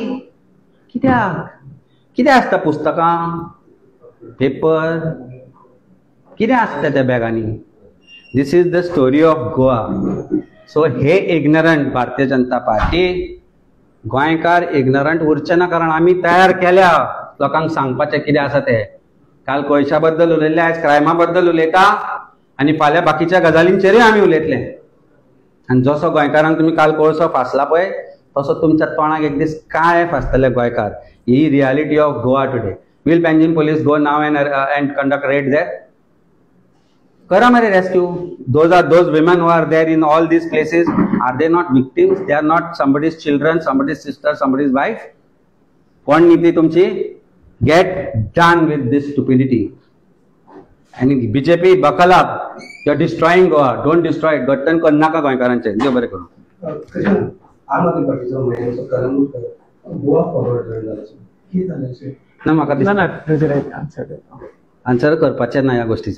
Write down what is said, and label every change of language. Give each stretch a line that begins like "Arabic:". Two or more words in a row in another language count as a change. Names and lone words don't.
Konkani: कित्याक? कितें आसता? पुस्तकां, पेपर, कितें आसता त्या बॅगांनी?
English: This is the story of Goa.
Konkani: सो हे इग्नरंट भारतीय जनता पार्टी, गोंयकार इग्नरंट उरचे ना, कारण आमी तयार केल्या लोकांक सांगपाचें कितें आसा तें. काल कोळशा बद्दल उलयले, आयज क्रायमा बद्दल उलयता, आनी फाल्यां बाकीच्या गजालींचेरूय आमी उलयतले. आनी जसो गोंयकारांक तुमी काल कोळसो फासला पळय, तसो तुमच्या तोंडाक एक दीस काय फासतले गोंयकार.
English: ही reality of Goa today. Will Panjim police go now and conduct raid there?
Konkani: करा मरे रेस्क्यू.
English: Those women who are there in all these places, are they not victims? They are not somebody's children, somebody's sister, somebody's wife?
Konkani: कोण नीती तुमची?
English: Get done with this stupidity. आणि BJP buckle up. You are destroying Goa. Don't destroy it.
Konkani: गट्टन कर नाका गोंयकारांचे. देव बरें करूं. आम आदमी पार्टीचो गोवा फॉरवर्ड जाला. ना म्हाका ना ना तुजें
English: right answer
Konkani: आन्सर करपाचें ना ह्या गोष्टीचें